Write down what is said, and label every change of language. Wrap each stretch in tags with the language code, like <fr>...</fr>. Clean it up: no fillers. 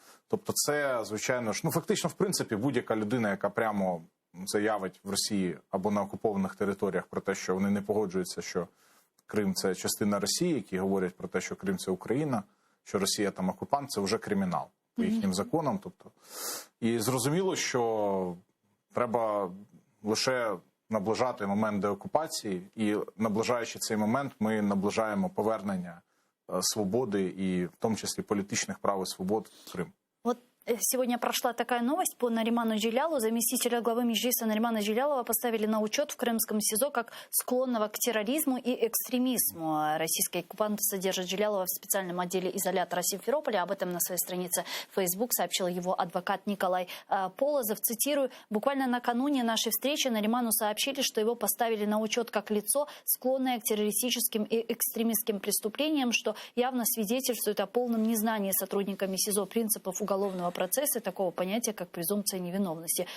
<uk>Тобто це, звичайно ж, фактично, в принципі, будь-яка людина, яка прямо заявить в Росії або на окупованих територіях про те, що вони не погоджуються, що Крим – це частина Росії, які говорять про те, що Крим – це Україна, що Росія там окупант, це вже кримінал по їхнім законам. Тобто. І зрозуміло, що треба лише наближати момент деокупації, і наближаючи цей момент, ми наближаємо повернення свободи і в тому числі політичних прав і свобод в Крим.</uk> <ru>Вот сегодня прошла такая новость по Нариману Джилялу. Заместителя главы Меджлиса Наримана Джилялова поставили на учет в крымском СИЗО как склонного к терроризму и экстремизму. Российские оккупанты содержат Джилялова в специальном отделе изолятора Симферополя. Об этом на своей странице Facebook сообщил его адвокат Николай Полозов. Цитирую: «Буквально накануне нашей встречи Нариману сообщили, что его поставили на учет как лицо, склонное к террористическим и экстремистским преступлениям, что явно свидетельствует о полном незнании сотрудниками СИЗО принципов уголовного процесса, такого понятия, как презумпция невиновности.</ru>